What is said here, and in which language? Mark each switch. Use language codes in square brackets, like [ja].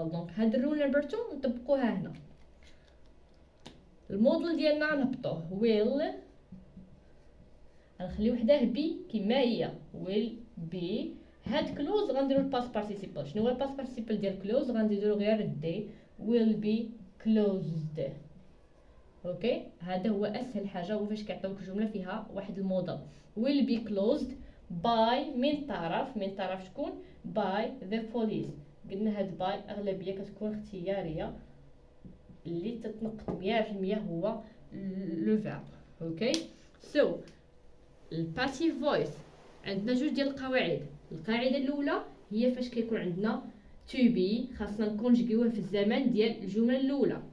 [ar] دونك هاد الرول نمبر 2 نطبقوها هنا. الموديل ديالنا نهبطوه will غنخليو حداه بي كما هي [en] will be [ar] هاد كلوز غنديرو الباست بارتيسيبل. شنو هو الباست بارتيسيبل ديال كلوز؟ غنديرو غير دي [en] will be closed. [ar] اوكي، هذا هو اسهل حاجه، هو فاش كيعطيوك جمله فيها واحد الموديل. [en] will be closed by [ar] من طرف شكون؟ [en] by the police. [ar] قلنا هاد باي اغلبيه كتكون اختياريه، اللي تتنقط 100% هو لو فيرب. اوكي، سو الباسيف فويس عندنا جوج ديال القواعد. القاعده الاولى هي فاش كيكون عندنا to be خاصنا نكونجيوه في الزمن ديال الجمله الاولى.